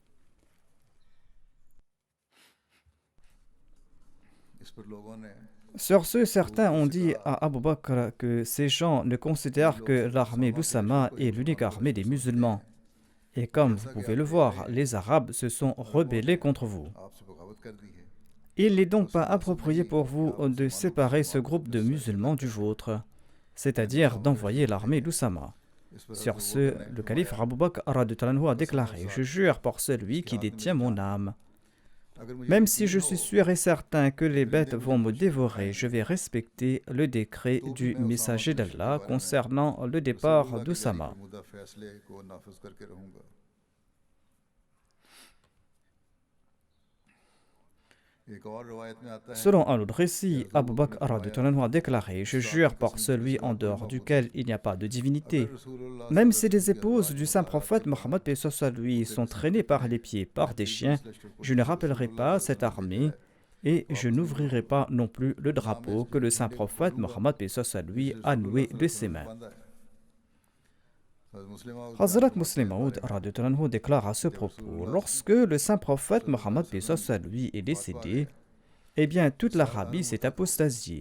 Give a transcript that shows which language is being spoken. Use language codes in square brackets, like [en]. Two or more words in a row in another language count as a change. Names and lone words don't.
[fr] Sur ce, certains ont dit à Abu Bakr que ces gens ne considèrent que l'armée d'Oussama est l'unique armée des musulmans. Et comme vous pouvez le voir, les Arabes se sont rebellés contre vous. [ur] آپ سے بغاوت کر دی ہے. [fr] Il n'est donc pas approprié pour vous de séparer ce groupe de musulmans du vôtre, c'est-à-dire d'envoyer l'armée d'Oussama. [ur] اس پر [fr] Sur [ur] हज़रत [fr] ce, [ur] ابو بکر نے [fr] le [ur] फरमाया, [fr] calife Abu Bakr [ar] رضي الله عنه [fr] a déclaré: Je jure par celui qui détient mon âme. [ur] اگر مجھے [fr] Même si [ur] यकीन [fr] je [ur] हो [fr] suis sûr et certain que les bêtes vont me dévorer, je vais respecter le décret du messager d'Allah concernant le [ur] तो [fr] départ [ur] رسول اللہ کے جاری [fr] d'Oussama. [ur] فرمودہ فیصلے کو نافذ کرکے رہوں گا. ایک اور روایت میں آتا ہے [fr] Selon un autre récit, Abu Bakr [ar] radhiyallahu anhu [fr] a déclaré: Je jure par celui en dehors duquel il n'y a pas de divinité. [ur] اگر رسول اللہ [fr] Même [ur] सल्लल्लाहु [fr] si les [ur] अलैहि [fr] épouses [ur] वसल्लम [fr] du [ur] की [fr] saint [ur] अज़वाज [fr] prophète Mohammed paix soit sur lui sont traînées par les pieds par des chiens, je ne rappellerai pas cette armée et je n'ouvrirai pas non plus le drapeau que le saint prophète Mohammed paix soit sur lui a noué de ses mains. Hazrat Muslim Maud [ar] radhiyallahu anhu [fr] déclare à ce propos: Lorsque le saint prophète Mohammed paix soit sur lui est décédé, eh bien toute l'Arabie s'est apostasiée.